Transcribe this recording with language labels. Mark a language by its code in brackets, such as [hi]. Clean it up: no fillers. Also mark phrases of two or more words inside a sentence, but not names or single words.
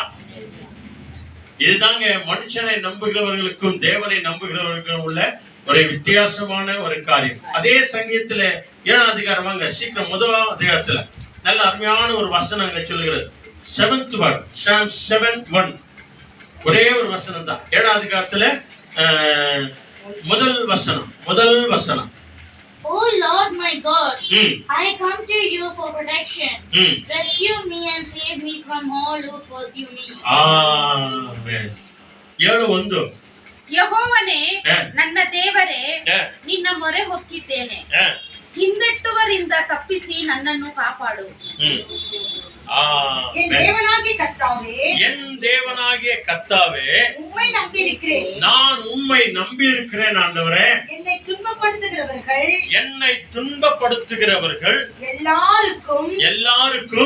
[ta] இதுதாங்க மனுஷனை நம்புகிறவர்களுக்கும் தேவனை நம்புகிறவர்களுக்கும் உள்ள ஒரு வித்தியாசமான ஒரு காரியம். அதே சங்கீதத்துல 7ஆம் அதிகாரம் வாங்க சீக்கிரம், 1ஆம் அதிகாரத்துல நல்ல அருமையான ஒரு வசனம் அங்க சொல்லுகிறது. [en] 7th word, [ta] Psalm 7:1. ஒரே ஒரு வசனம் தான். 7ஆம் அதிகாரத்துல முதல் வசனம். [en] Oh Lord my God, I come to you for protection. Rescue me and save me from all who pursue me. Amen. 7:1. [kn] ಯೆಹೋವನೇ, ನನ್ನ ದೇವರೇ, ನಿನ್ನ ಮೊರೆ ಹೊಕ್ಕಿದ್ದೇನೆ. ಹಿಂದೆಟ್ಟುವರಿಂದ ತಪ್ಪಿಸಿ ನನ್ನನ್ನು ಕಾಪಾಡು. [ta] என் தேவனாகிய கர்த்தாவே, உம்மை நம்பியிருக்கிறேன். நான் உம்மை நம்பியிருக்கிறேன் ஆண்டவரே. என்னை துன்பப்படுத்துகிறவர்கள் எல்லாருக்கும்